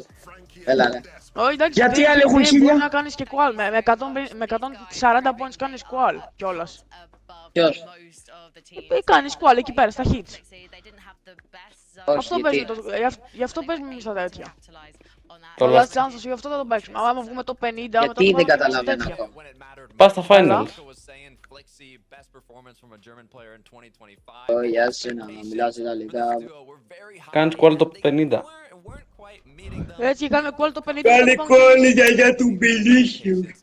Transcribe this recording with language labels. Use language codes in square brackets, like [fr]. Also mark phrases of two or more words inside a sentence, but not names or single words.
[el] Έλα ρε. Όχι εντάξει, Γιατί άλλοι έχουν δεν μπορεί 1000? να κάνεις και qual, με 140 points κάνεις qual κιόλας. Ποιος? Κάνεις qual εκεί πέρα στα hits. Όχι, Αυτό γιατί? παίζουμε, γι' αυτό παίζουμε εμείς τα τέτοια. Το Το last- [en] last chance [el] γι' αυτό θα το παίξουμε. Άμα βγούμε το 50, μετά Γιατί το δεν πάμε καταλαβαίνω τέτοια. αυτό. Πας στα finals. Γεια σου, να μιλάς ιταλικά. Κάνεις qual το 50. Έτσι κάνουμε qual το 50. Κάνε κόλλη για του μπιλίσιου.